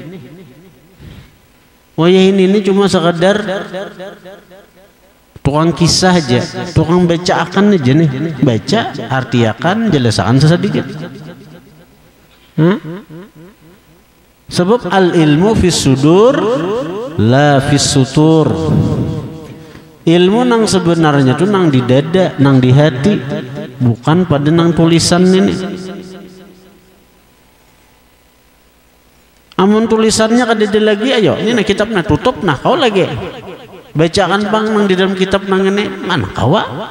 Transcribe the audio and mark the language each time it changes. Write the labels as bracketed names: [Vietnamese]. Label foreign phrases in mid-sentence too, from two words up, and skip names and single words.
[Banjar] Wayahin ini cuma sekadar tukang kisah aja, tukang baca akan aja nih, baca artiakan jelasakan sesedikit. [Arabic] Sebab العلم في الصدور لا في السطور. [Banjar] Ilmu nang sebenarnya tuh nang di dada, nang di hati, bukan pada nang tulisan ini. Amun tulisannya kada lagi, ayo ini nah kitabnya tutup nah kau lagi bacakan bang nang di dalam kitab nang ini mana kawa.